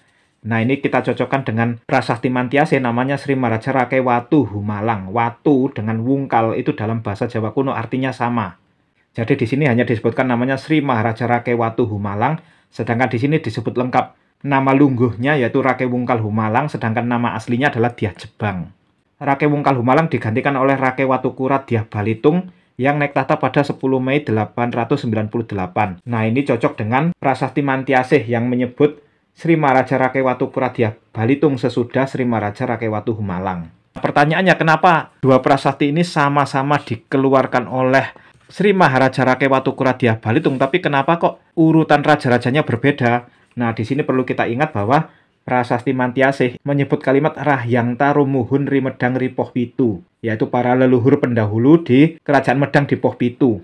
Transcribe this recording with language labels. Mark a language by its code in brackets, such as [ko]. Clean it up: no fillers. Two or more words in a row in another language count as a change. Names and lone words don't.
[id] Nah, ini kita cocokkan dengan prasasti Mantiase, namanya Sri Maharaja Rakai Watu Humalang. Watu dengan Wungkal itu dalam bahasa Jawa kuno artinya sama. Jadi di sini hanya disebutkan namanya Sri Maharaja Rakai Watu Humalang, sedangkan di sini disebut lengkap nama lungguhnya yaitu Rakai Wungkal Humalang, sedangkan nama aslinya adalah Dyah Jebang. Rakai Wungkal Humalang digantikan oleh Rakai Watukurat Dyah Balitung yang naik tahta pada 10 Mei 898. Nah, ini cocok dengan prasasti Mantiase yang menyebut Sri Maharaja Rakai Watukurat Dyah Balitung sesudah Sri Maharaja Rakai Watu Humalang. Pertanyaannya, kenapa dua prasasti ini sama-sama dikeluarkan oleh Sri Maharaja Rakai Watukurat Dyah Balitung, tapi kenapa kok urutan raja-rajanya berbeda? Nah, di sini perlu kita ingat bahwa prasasti Mantiase menyebut kalimat Rahyang Tarumuhun Rimedang Ripoh Pitu, yaitu para leluhur pendahulu di Kerajaan Medang di Poh Pitu.